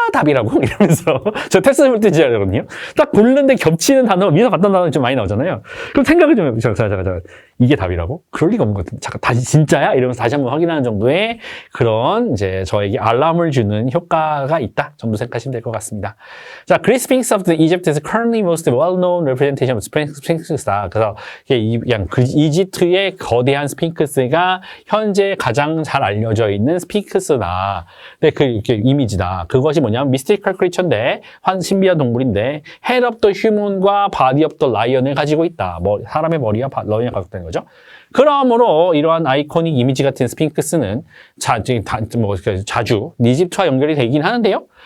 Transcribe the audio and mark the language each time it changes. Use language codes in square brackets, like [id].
[ko] 이러면서 저 테스트 볼 때 진짜 그러거든요. 딱 고르는데 겹치는 단어, 미서 봤던 단어 좀 많이 나오잖아요. 그럼 생각을 좀 해보죠. 잠깐. 이게 답이라고? 그럴 리가 없는 것 같은데. 잠깐, 다시 진짜야? 이러면서 다시 한번 확인하는 정도의 그런 이제 저에게 알람을 주는 효과가 있다 정도 생각하시면 될 것 같습니다. [en] 자, Great Sphinx of the Egypt is currently most well-known representation of Sphinx다. [ko] 그래서 그냥 이집트의 거대한 스핑크스가 현재 가장 잘 알려져 있는 스핑크스다. 근데 이렇게 이미지다. 그것이 뭐냐면 [en] mystical creature [ko] 인데 신비한 동물인데 [en] head of the human [ko] 과 [en] body of the lion [ko] 을 가지고 있다. 사람의 머리와 라이언을 가지고 있다는 거죠. 그러므로 이러한 아이코닉 이미지 같은 스핑크스는 자주 이집트와 연결이 되긴 하는데요.